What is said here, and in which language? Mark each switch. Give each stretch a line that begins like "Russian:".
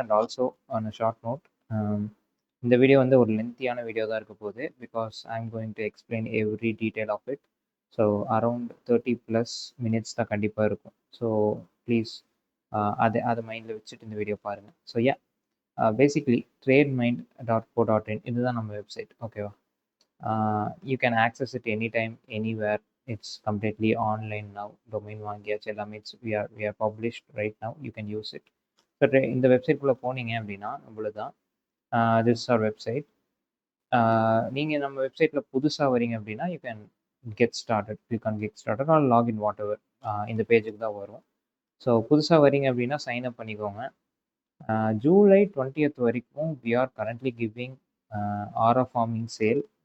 English: and also on a short note,
Tamil: இந்த video வந்து ஒரு லென்த்தியான வீடியோ தான் இருக்க போகுது,
English: Because I am going to explain every detail of it.
Tamil: So around 30+ minutes தான் கண்டிப்பாக இருக்கும். ஸோ ப்ளீஸ் அதை மைண்டில் வச்சுட்டு இந்த வீடியோ பாருங்கள். ஸோ பேசிக்லி trademind.co.in இதுதான் நம்ம வெப்சைட், ஓகேவா?
English: You can access it any time anywhere. It's completely online now. Domain
Tamil: வாங்கியாச்சு, எல்லாமே
English: we are published right now. You can use it.
Tamil: So இந்த வெப்சைட்குள்ளே போனீங்க அப்படின்னா நம்மளுக்கு தான் திஸ் ஆர் வெப்சைட். நீங்கள் நம்ம வெப்சைட்டில் புதுசாக வரீங்க அப்படின்னா
English: You can get started or login whatever.
Tamil: இந்த பேஜுக்கு தான் வரும். ஸோ புதுசாக வரீங்க அப்படின்னா சைன் அப் பண்ணிக்கோங்க. ஜூலை 20th வரைக்கும்
English: we are currently giving
Tamil: ஆரா ஃபார்மிங் சேல்.